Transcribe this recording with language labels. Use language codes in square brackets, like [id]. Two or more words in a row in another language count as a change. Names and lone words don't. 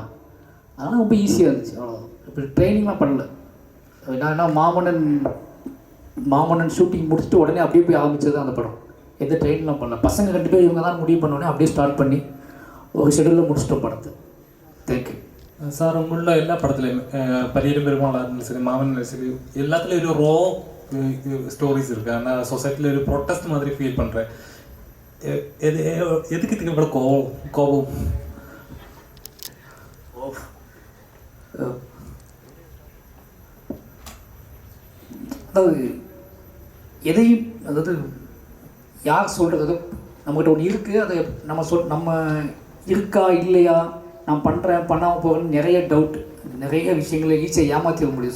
[ta] அதனால் ரொம்ப ஈஸியாக இருந்துச்சு. அவ்வளோதான். இப்படி ட்ரைனிங்லாம் பண்ணல. நான் என்ன மாமன்னன் ஷூட்டிங் முடிச்சுட்டு உடனே அப்படியே போய் ஆரம்பித்தது அந்த படம். எந்த ட்ரெயின்லாம் பண்ணல. பசங்க 2 பேர் இவங்க தான் முடிவு பண்ணோடனே அப்படியே ஸ்டார்ட் பண்ணி ஒரு ஷெடியூலில் முடிச்சிட்டோம் படத்தை. [en] தேங்க்யூ [ml] സാർ. ഉള്ള എല്ലാ പടത്തിലും പരിയരും പെരുമാളായിരുന്നാലും ശരി, [ta] மாமன் சரி, எல்லாத்துலேயும் ஒரு [en] raw stories [ta] இருக்குது. ஆனால் சொசைட்டியில் ஒரு ப்ரொட்டஸ்ட் மாதிரி ஃபீல் பண்ணுறேன். எதுக்கு இதுக்கு இவ்வளோ கோபம்? அதாவது யார் சொல்கிறது, நம்மகிட்ட ஒன்று இருக்குது, அதை நம்ம இருக்கா இல்லையா, நான் பண்ணுறேன் பண்ணாமல் போகிறேன்னு நிறைய டவுட், நிறைய விஷயங்களை ஈஸியாக ஏமாற்றிட முடியும்.